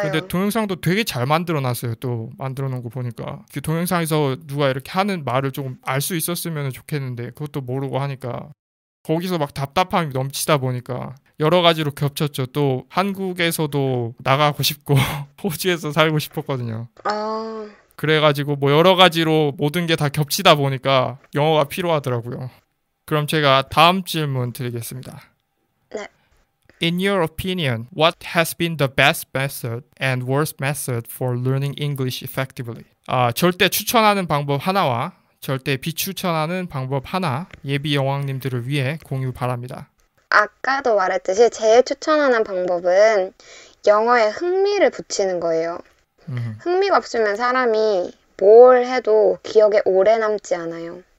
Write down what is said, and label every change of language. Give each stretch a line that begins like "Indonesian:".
Korean: 근데 동영상도 되게 잘 만들어놨어요. 또 만들어 놓은 거 보니까 그 동영상에서 누가 이렇게 하는 말을 조금 알 수 있었으면 좋겠는데 그것도 모르고 하니까 거기서 막 답답함이 넘치다 보니까 여러 가지로 겹쳤죠. 또 한국에서도 나가고 싶고 호주에서 살고 싶었거든요. 아, 그래가지고 뭐 여러 가지로 모든 게 다 겹치다 보니까 영어가 필요하더라고요. 그럼 제가 다음 질문 드리겠습니다. 네.
English: In your opinion, what has been the best method and worst method for learning English effectively?
Korean: 절대 추천하는 방법 하나와 절대 비추천하는 방법 하나 예비 여왕님들을 위해 공유 바랍니다. 아까도 말했듯이 제일 추천하는 방법은 영어에 흥미를 붙이는 거예요. 흥미가 없으면 사람이 뭘 해도 기억에 오래 남지 않아요.